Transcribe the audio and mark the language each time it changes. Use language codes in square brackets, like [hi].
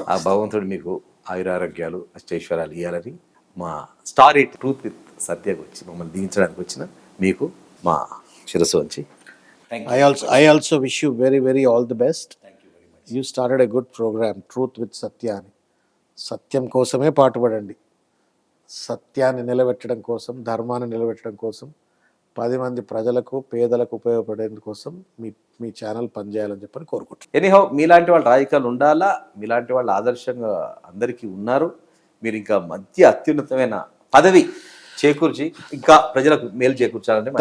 [te] ఆ భగవంతుడు మీకు ఆయురారోగ్యాలు అష్టైశ్వర్యాలు ఇవ్వాలని మా స్టార్ ఇట్ ట్రూత్ విత్ సత్యకు వచ్చి మమ్మల్ని దీవించడానికి వచ్చిన మీకు మా శిరస్సు వంచి [en] I also wish you very, very all the best. You started a good program, Truth with Satya అని. [te] సత్యం కోసమే పాటుపడండి. సత్యాన్ని నిలబెట్టడం కోసం, ధర్మాన్ని నిలబెట్టడం కోసం, 10 మంది ప్రజలకు, పేదలకు ఉపయోగపడేందుకోసం మీ ఛానల్ పనిచేయాలని చెప్పని కోరుకుంటున్నాను. ఎనీహౌ మీలాంటి వాళ్ళ రాజకీయాలు ఉండాలా, మీలాంటి వాళ్ళు ఆదర్శంగా అందరికీ ఉన్నారు. మీరు ఇంకా అత్యున్నతమైన పదవి చేకూర్చి ఇంకా ప్రజలకు మేలు చేకూర్చాలని.